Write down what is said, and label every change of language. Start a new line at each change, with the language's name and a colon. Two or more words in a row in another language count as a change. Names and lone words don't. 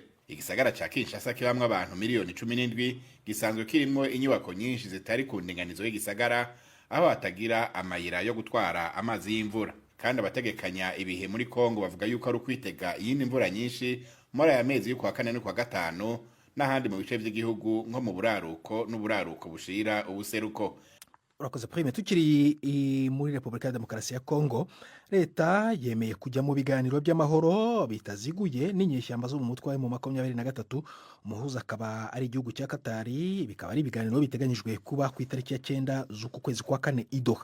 Rundi: Igisagara ca Kinshasa kibamwe abantu miliyoni 17 gisanzwe kirimo inyubako nyinshi zitari ku ndinganizo y'igisagara aho hatagira amayira yo gutwara amazi y'imvura. Kandi abategekanya ibihe muri Kongo bavuga yuko ari kwitega iyindi mvura nyinshi muri aya mezi y'ukwa 4 n'ukwa 5 n'ahandi mu bice by'igihugu nko mu buraruko n'uburaruko bushira ubuseruko. Urakoze Prime.
Kinyarwanda: Tukiri muri Repubulika ya Demokarasi ya Kongo, leta yemeye kujya mu biganiro by'amahoro bitaziguye n'inyeshyamba zo mu mutwe mu 23. Umuhuza akaba ari igihugu cya Katari. Bikaba ari ibiganiro biteganyijwe kuba ku itariki ya 9 z'uku kwezi kwa 4 i Doha.